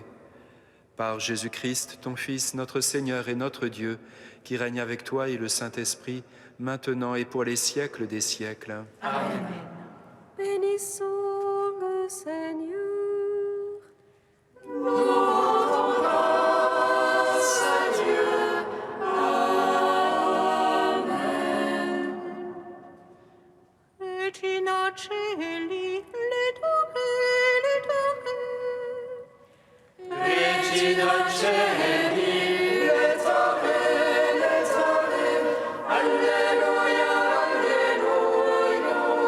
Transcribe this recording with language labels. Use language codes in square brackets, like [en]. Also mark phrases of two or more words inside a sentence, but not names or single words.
[fr] Par Jésus-Christ, ton Fils, notre Seigneur et notre Dieu, qui règne avec toi et le Saint-Esprit, maintenant et pour les siècles des siècles. Bénissons le Seigneur. Grâce à Dieu. Amen. [la] Regina Celi, Regina Celi, letore, alleluia, alleluia.